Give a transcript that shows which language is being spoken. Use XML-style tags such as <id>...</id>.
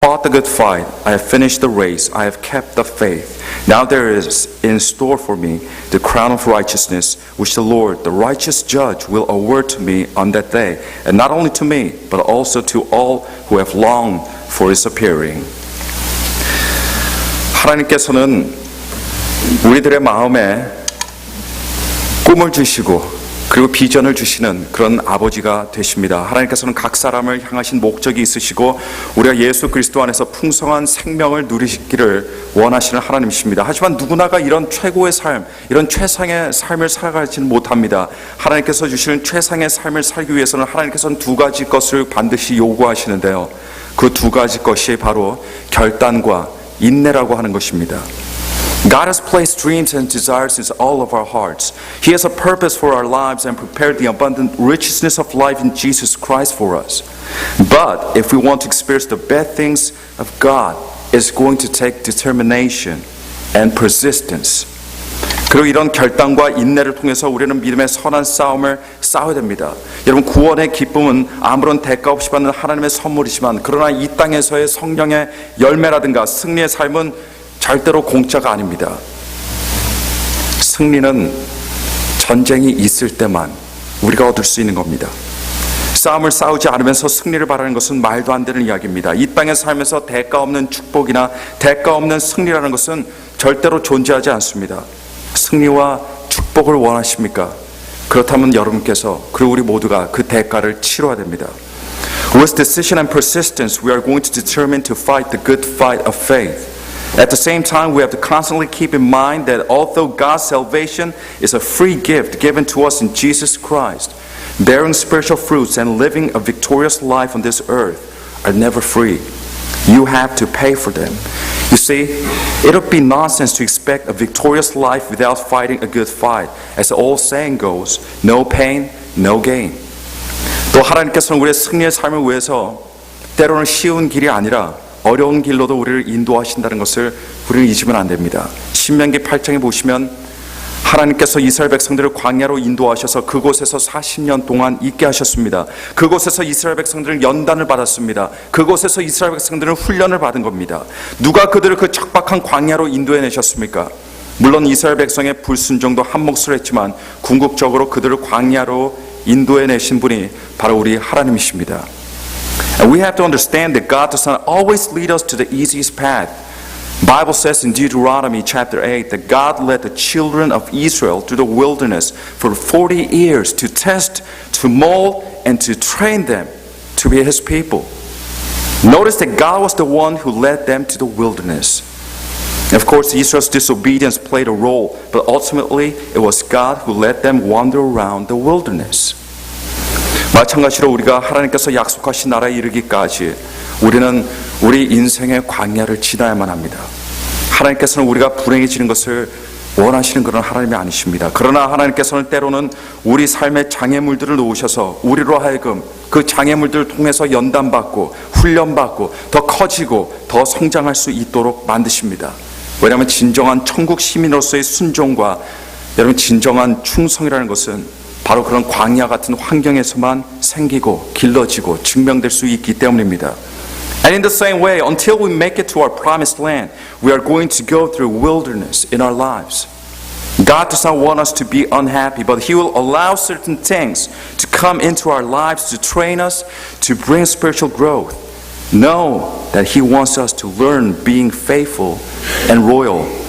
<en>fought the good fight, I have finished the race, I have kept the faith. Now there is in store for me the crown of righteousness, which the Lord, the righteous judge, will award to me on that day, and not only to me, but also to all who have longed for his appearing.</en> <ko>하나님께서는 우리들의 마음에 꿈을 주시고 그리고 비전을 주시는 그런 아버지가 되십니다. 하나님께서는 각 사람을 향하신 목적이 있으시고 우리가 예수 그리스도 안에서 풍성한 생명을 누리시기를 원하시는 하나님이십니다. 하지만 누구나가 이런 최고의 삶, 이런 최상의 삶을 살아가지는 못합니다. 하나님께서 주시는 최상의 삶을 살기 위해서는 하나님께서는 두 가지 것을 반드시 요구하시는데요. 그 두 가지 것이 바로 결단과 인내라고 하는 것입니다.</ko> <en>God has placed dreams and desires in all of our hearts. He has a purpose for our lives and prepared the abundant richness of life in Jesus Christ for us. But if we want to experience the best things of God, it's going to take determination and persistence.</en> <ko>그리고 이런 결단과 인내를 통해서 우리는 믿음의 선한 싸움을 싸워야 됩니다. 여러분, 구원의 기쁨은 아무런 대가 없이 받는 하나님의 선물이지만 그러나 이 땅에서의 성령의 열매라든가 승리의 삶은 절대로 공짜가 아닙니다. 승리는 전쟁이 있을 때만 우리가 얻을 수 있는 겁니다. 싸움을 싸우지 않으면서 승리를 바라는 것은 말도 안 되는 이야기입니다. 이 땅의 삶에서 대가 없는 축복이나 대가 없는 승리라는 것은 절대로 존재하지 않습니다. 승리와 축복을 원하십니까? 그렇다면 여러분께서 그리고 우리 모두가 그 대가를 치러야 됩니다.</ko> <en>With decision and persistence, we are going to determine to fight the good fight of faith. At the same time, we have to constantly keep in mind that although God's salvation is a free gift given to us in Jesus Christ, bearing spiritual fruits and living a victorious life on this earth are never free. You have to pay for them. You see, it would be nonsense to expect a victorious life without fighting a good fight. As the old saying goes, no pain, no gain.</en> <ko>또 하나님께서는 우리의 승리의 삶을 위해서 때로는 쉬운 길이 아니라 어려운 길로도 우리를 인도하신다는 것을 우리는 잊으면 안 됩니다. 신명기 8장에 보시면 하나님께서 이스라엘 백성들을 광야로 인도하셔서 그곳에서 40년 동안 있게 하셨습니다. 그곳에서 이스라엘 백성들은 연단을 받았습니다. 그곳에서 이스라엘 백성들은 훈련을 받은 겁니다. 누가 그들을 그 척박한 광야로 인도해내셨습니까? 물론 이스라엘 백성의 불순종도 한 몫을 했지만 궁극적으로 그들을 광야로 인도해내신 분이 바로 우리 하나님이십니다.</ko> <en>And we have to understand that God does not always lead us to the easiest path. The Bible says in Deuteronomy chapter 8 that God led the children of Israel through the wilderness for 40 years to test, to mold, and to train them to be His people. Notice that God was the one who led them to the wilderness. Of course, Israel's disobedience played a role, but ultimately it was God who let them wander around the wilderness.</en> <ko>마찬가지로 우리가 하나님께서 약속하신 나라에 이르기까지 우리는 우리 인생의 광야를 지나야만 합니다. 하나님께서는 우리가 불행해지는 것을 원하시는 그런 하나님이 아니십니다. 그러나 하나님께서는 때로는 우리 삶의 장애물들을 놓으셔서 우리로 하여금 그 장애물들을 통해서 연단받고 훈련받고 더 커지고 더 성장할 수 있도록 만드십니다. 왜냐하면 진정한 천국 시민으로서의 순종과 여러분 진정한 충성이라는 것은 바로 그런 광야 같은 환경에서만 생기고 길러지고 증명될 수 있기 때문입니다.</ko> <en>And in the same way, until we make it to our promised land, we are going to go through wilderness in our lives. God does not want us to be unhappy, but He will allow certain things to come into our lives to train us, to bring spiritual growth. Know that He wants us to learn being faithful and loyal.</en>